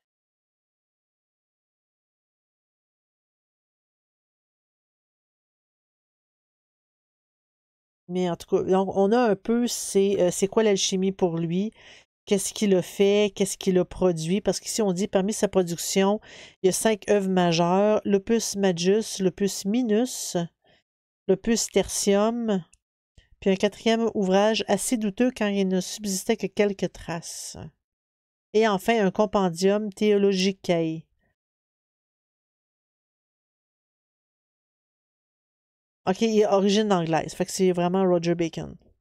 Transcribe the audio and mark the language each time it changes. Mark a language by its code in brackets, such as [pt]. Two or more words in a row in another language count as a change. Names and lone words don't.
[fr] Mais en tout cas, donc, on a un peu c'est quoi l'alchimie pour lui, qu'est-ce qu'il a fait, qu'est-ce qu'il a produit, parce qu'ici on dit parmi sa production, il y a 5 œuvres majeures, l'opus majus, l'opus minus, l'opus tertium, puis un quatrième ouvrage assez douteux quand il ne subsistait que quelques traces. Et enfin un compendium theologicae. OK, il est origine anglaise, fait que c'est vraiment Roger Bacon.